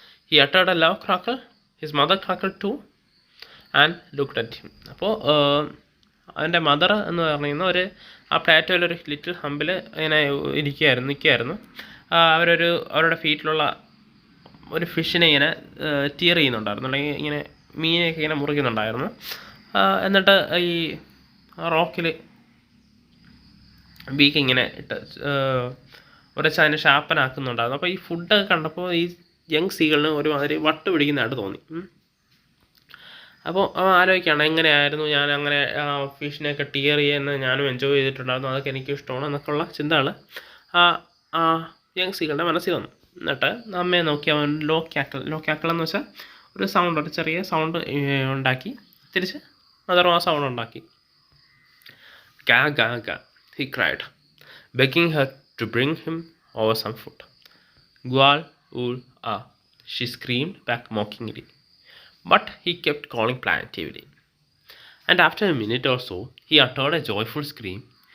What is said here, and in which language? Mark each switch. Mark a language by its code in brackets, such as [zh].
[en] He uttered a loud crackle. His mother cackled too and looked at him. [ml] അപ്പോൾ അവൻ്റെ mother എന്ന് പറയുന്ന ആ പ്ലാറ്റോയിലൊരു ലിറ്റിൽ ഹമ്പിൽ ഇങ്ങനെ നിൽക്കുകയായിരുന്നു. അവരുടെ ഫീറ്റിലുള്ള ഒരു ഫിഷിനെ ഇങ്ങനെ ടീർ ചെയ്യുന്നുണ്ടായിരുന്നു, അല്ലെങ്കിൽ ഇങ്ങനെ മീനെയൊക്കെ ഇങ്ങനെ മുറിക്കുന്നുണ്ടായിരുന്നു. എന്നിട്ട് ഈ റോക്കിൽ ബീക്ക് ഇങ്ങനെ ഇട്ട് ഉരച്ച് അതിനെ ഷാർപ്പനാക്കുന്നുണ്ടായിരുന്നു. അപ്പോൾ ഈ ഫുഡൊക്കെ കണ്ടപ്പോൾ ഈ യങ് സീകളിന് ഒരുമാതിരി വട്ട് പിടിക്കുന്നതായിട്ട് തോന്നി. അപ്പോൾ അവൻ ആലോചിക്കുകയാണ് എങ്ങനെയായിരുന്നു ഞാൻ അങ്ങനെ ഫിഷിനെയൊക്കെ ടിയർ ചെയ്യുന്നത് ഞാനും എൻജോയ് ചെയ്തിട്ടുണ്ടായിരുന്നു, അതൊക്കെ എനിക്കും ഇഷ്ടമാണ് എന്നൊക്കെയുള്ള ചിന്തകൾ ആ ആ യങ് സീകളുടെ മനസ്സിൽ വന്നു. എന്നിട്ട് അമ്മയെ നോക്കി അവൻ ലോ ക്യാക്കിൾ എന്ന് വെച്ചാൽ ഒരു സൗണ്ട്, ഒരു ചെറിയ സൗണ്ട് ഉണ്ടാക്കി തിരിച്ച് മദറും ആ സൗണ്ട് ഉണ്ടാക്കി. [en] ഗാ ഗാ ഗാ he cried, begging her to bring him over some food. Gwal ul ah, she screamed back mockingly. But he kept calling plaintively. And after a minute or so, he uttered a joyful scream.